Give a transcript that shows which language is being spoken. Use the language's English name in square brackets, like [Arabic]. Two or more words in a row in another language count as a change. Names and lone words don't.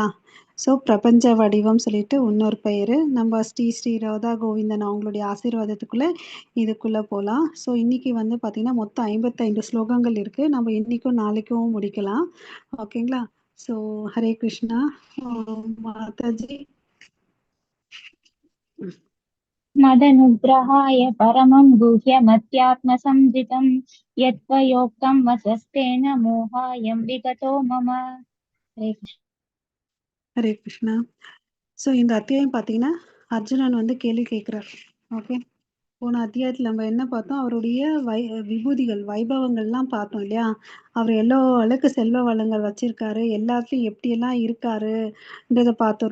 [Tamil] ஸோ பிரபஞ்ச வடிவம் சொல்லிட்டு இன்னொரு பெயர். நம்ம ஸ்ரீ ராதா கோவிந்தன் அவங்களுடைய ஆசீர்வாதத்துக்குள்ள இதுக்குள்ள போகலாம். ஸோ இன்னைக்கு வந்து பார்த்தீங்கன்னா மொத்தம் 55 ஸ்லோகங்கள் இருக்கு. நம்ம இன்னைக்கும் நாளைக்கும் முடிக்கலாம். ஓகேங்களா? ஸோ ஹரே கிருஷ்ணா. மாதாஜி. [Sanskrit] मदनुग्रहाय परमं गुह्यमत्यात्मसंजितं यत्त्वयोक्तं वचस्तेन मोहायं विगतो मम. [Tamil] ஹரே கிருஷ்ணா. ஸோ இந்த அத்தியாயம் பார்த்தீங்கன்னா அர்ஜுனன் வந்து கேள்வி கேட்குறார். ஓகே. போன அத்தியாயத்தில் நம்ம என்ன பார்த்தோம்? அவருடைய விபூதிகள், வைபவங்கள்லாம் பார்த்தோம் இல்லையா? அவர் எவ்வளோ அளவுக்கு செல்வ வளங்கள் வச்சிருக்காரு, எல்லாத்துலேயும் எப்படியெல்லாம் இருக்காருன்றதை பார்த்தோம்.